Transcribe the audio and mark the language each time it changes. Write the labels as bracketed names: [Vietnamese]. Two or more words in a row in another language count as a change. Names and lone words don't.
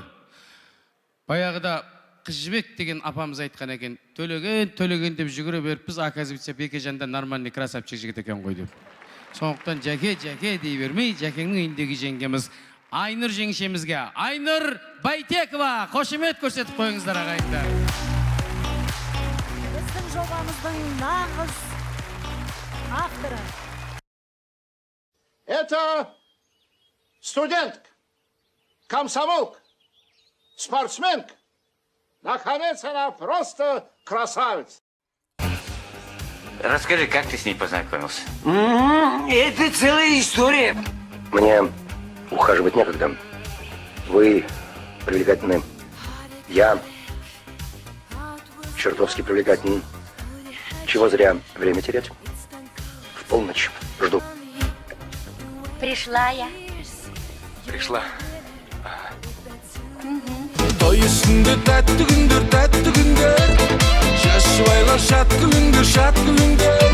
[Kazakh] Баяғыда Қыз Жібек деген апамыз айтқан екен, төлеген деп жүгіре беріп, біз оказывается Бекежанда [Russian] нормальный красавчик [Kazakh] жігіт екен ғой деп. Сондықтан Жәке дей бермей, Жәкеңнің үйіндегі жеңгеміз Айнұр жеңшемізге, Айнұр Байтекова, қошемет көрсетіп қойыңыздар ағайындар. Біздің жобамыздың нағыз авторы. [Russian] Это студентка, комсомолка, спортсменка. Наконец, она просто красавица. Расскажи, как ты с ней познакомился? Это целая история. Мне ухаживать некогда. Вы привлекательны. Я чертовски привлекательный. Чего зря время терять? В полночь жду. Пришла я. Пришла. [Kazakh] Той үстінде тәтті күндер, жас жұбайлар шат күліңдер.